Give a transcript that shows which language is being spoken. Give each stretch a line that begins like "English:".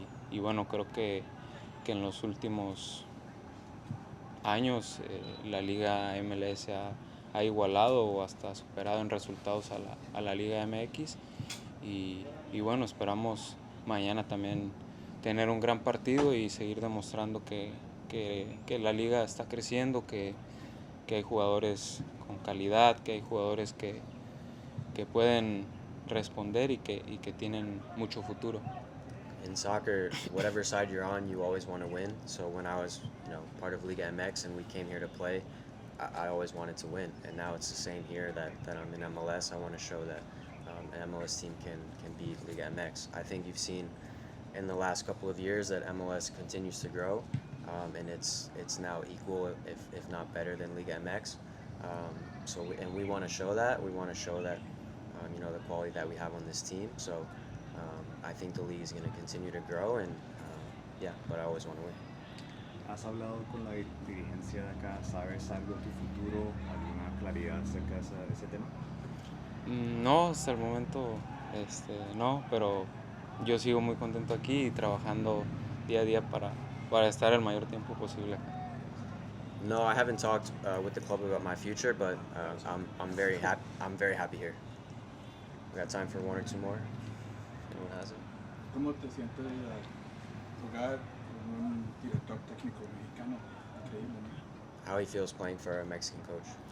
Spanish: Y bueno, creo que en los últimos años la Liga MLS ha igualado o hasta superado en resultados a la Liga MX y bueno, esperamos mañana también tener un gran partido y seguir demostrando que la liga está creciendo, que hay jugadores con calidad, que hay jugadores que pueden responder y que tienen mucho futuro.
English: In soccer, whatever side you're on, you always want to win. So when I was, part of Liga MX and we came here to play, I always wanted to win. And now it's the same here that I'm in MLS. I want to show that an MLS team can beat Liga MX. I think you've seen in the last couple of years that MLS continues to grow, and it's now equal, if not better, than Liga MX. And we want to show that. We want to show that the quality that we have on this team. So I think the league is going to continue to grow, and but I always want to win.
Spanish: ¿Has hablado con la dirigencia de acá? ¿Sabes algo de tu futuro? ¿Alguna claridad acerca de ese tema? No, hasta el momento no, pero yo sigo muy contento aquí y trabajando día a día para estar el mayor tiempo posible acá.
English: No, I haven't talked with the club about my future, but I'm very happy. I'm very happy here. We got time for one or two more. Anyone has it?
Spanish: ¿Cómo te sientes jugar con un director técnico mexicano? Increíble, ¿no?
English: How he feels playing for a Mexican coach.